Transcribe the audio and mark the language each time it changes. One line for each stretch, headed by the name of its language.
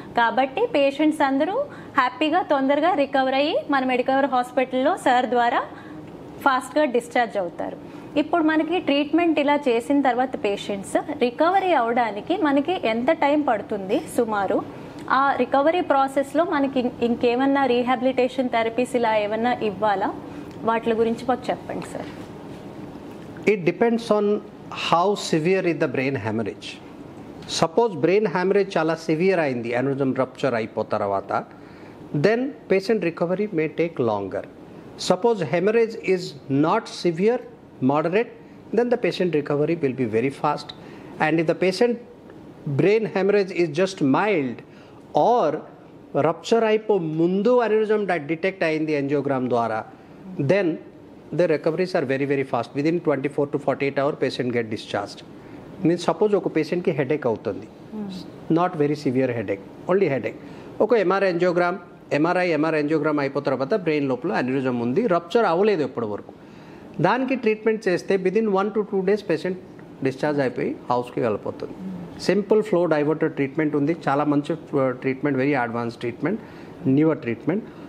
Telugu: కాబట్టి పేషెంట్స్ అందరూ హ్యాపీగా తొందరగా రికవర్ అయ్యి మన మెడికవర్ హాస్పిటల్లో సార్ ద్వారా ఫాస్ట్గా డిశ్చార్జ్ అవుతారు. ఇప్పుడు మనకి ట్రీట్మెంట్ ఇలా చేసిన తర్వాత పేషెంట్స్ రికవరీ అవడానికి మనకి ఎంత టైం పడుతుంది సుమారు? ఆ రికవరీ ప్రాసెస్లో మనకి ఇంకేమన్నా రీహాబిలిటేషన్ థెరపీస్ ఇలా ఏమన్నా ఇవ్వాలా? వాటి గురించి మాకు చెప్పండి sir.
English: It depends on how severe is the brain hemorrhage. Suppose brain hemorrhage
Telugu: chala severe ayindi,
English: aneurysm
Telugu: rupture అయిపోయిన తర్వాత,
English: then patient recovery may take longer. Suppose hemorrhage is not severe, moderate, then the patient recovery will be very fast. And if the patient brain hemorrhage is just mild or
Telugu: rupture అయిపో ముందు
English: aneurysm
Telugu: detect అయింది angiogram ద్వారా,
English: then the recoveries are very very fast. Within 24 to 48 hours patient get discharged. Means suppose
Telugu: ఒక patient కి headache అవుతుంది,
English: not very severe headache, only headache.
Telugu: ఒక MRI angiogram అయిపోయిన తర్వాత బ్రెయిన్ లోపల అన్యూరిజం ఉంది, రప్చర్ అవ్వలేదు ఎప్పటి వరకు. దానికి ట్రీట్మెంట్ చేస్తే
English: within 1 to 2 days
Telugu: patient discharge అయిపోయి హౌస్కి వెళ్ళిపోతుంది.
English: simple flow diverter treatment ఉంది,
Telugu: చాలా మంచి treatment,
English: Very advance treatment, newer treatment.